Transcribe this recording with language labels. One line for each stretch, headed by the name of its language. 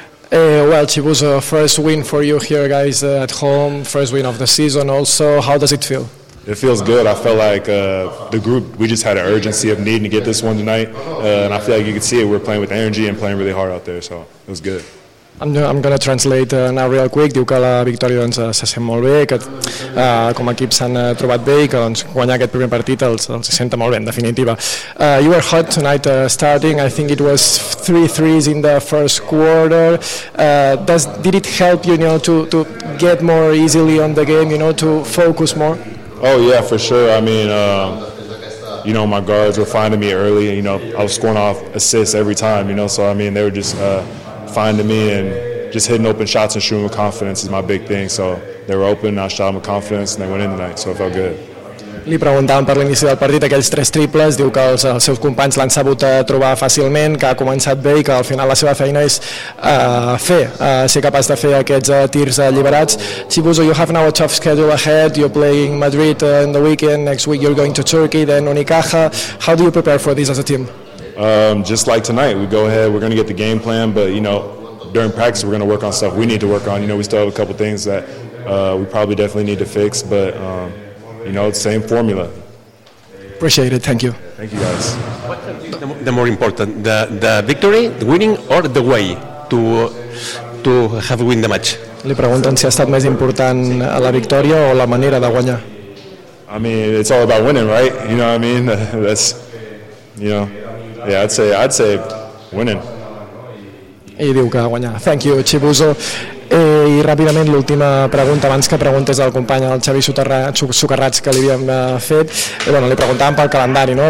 English: Well, Chibuzo, first win for you here, guys, at home, first win of the season also. How does it feel? It feels good. I felt like the group, we just had an urgency of needing to get this one tonight. And I feel like you could see it. We're playing with energy and playing really hard out there. So it was good. I'm going to translate now real quick.
Catalan: Diu que la victòria doncs, se sent molt bé, que com a equip s'han trobat bé i que doncs, guanyar aquest primer partit els se senta molt bé, en definitiva.
English: You were hot tonight starting. I think it was 3 threes in the first quarter. Did it help you, you know, to get more easily on the game, you know, to focus more? Oh, yeah, for sure. I mean, you know, my guards were finding me early. You know, I was scoring off assists every time, you know. So, I mean, they were just finding me and just hitting open shots and shooting with confidence is my big thing. So, they were open, I shot them with confidence, and they went in tonight. So, it felt good.
Catalan: Li preguntàvem per l'inici del partit aquells tres triples, diu que els seus companys l'han sabut trobar fàcilment, que ha començat bé i que al final la seva feina és ser capaç de fer aquests tirs alliberats.
English: Chibuzo, you have now a tough schedule ahead, you're playing Madrid in the weekend, next week you're going to Turkey, then Unicaja. How do you prepare for this as a team? Just like tonight, we go ahead, we're going to get the game plan, but you know, during practice we're going to work on stuff we need to work on, you know, we still have a couple things that we probably definitely need to fix, but... You know, the same formula. Appreciate it. Thank you. Thank you, guys. What's the more important, the victory, the winning, or the way to have win the match?
Catalan: Li pregunten si ha estat més important la victòria o la manera de guanyar.
English: I mean, it's all about winning, right? You know what I mean? That's, you know, yeah, I'd say winning.
Catalan: I diu que guanyar.
English: Thank you, Chibuzo.
Catalan: I ràpidament l'última pregunta abans que preguntes al company, al Xavi Socarrats, que li havíem fet, bueno, li preguntàvem pel calendari, no?